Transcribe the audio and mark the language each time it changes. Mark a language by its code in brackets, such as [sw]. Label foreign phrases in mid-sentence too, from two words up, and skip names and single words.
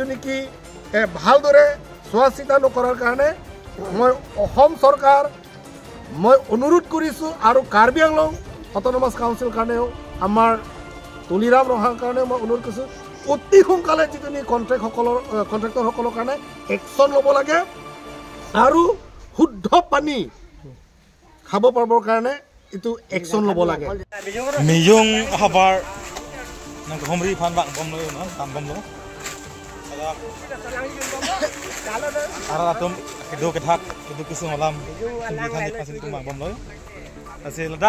[as] নেকি ভালদৰে চোৱা চিতা নকৰাৰ কাৰণে মই অসম চৰকাৰ মই অনুৰোধ কৰিছোঁ আৰু কাৰ্বি আংলং অট'নমাছ কাউন্সিল কাৰণেও আমাৰ তুলিৰাম ৰহাৰ কাৰণেও মই অনুৰোধ কৰিছোঁ অতি সোনকালে যিটো নেকি কণ্ট্ৰেক্টৰসকলৰ কাৰণে একশ্যন ল'ব লাগে আৰু শুদ্ধ পানী খাব পাৰিবৰ কাৰণে [mjw] itu action lo bola ke Mijung habar nang homri phan bang bom lo no tam bom lo ara tum kedo kethak kedo kisung alam di thani pasin tum bang bom lo ase ladak